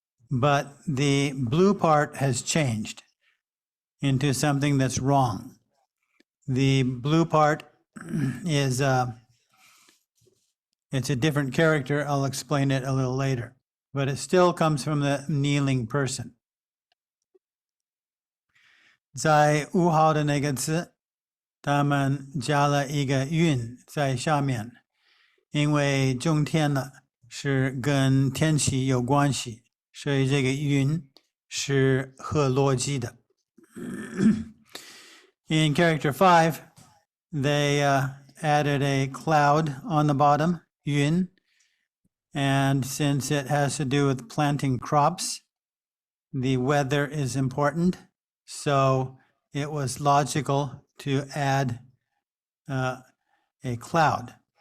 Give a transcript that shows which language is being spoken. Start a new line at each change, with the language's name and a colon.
English: But the blue part has changed into something that's wrong. The blue part is it's a different character. I'll explain it a little later, but it still comes from the kneeling person.
Chinese: 在5号的那个字，他们加了一个韵在下面，因为冬天了是跟天气有关系，所以这个韵是合逻辑的。
English: In character 5, they added a cloud on the bottom, 云, and since it has to do with planting crops, the weather is important, so it was logical to add a cloud.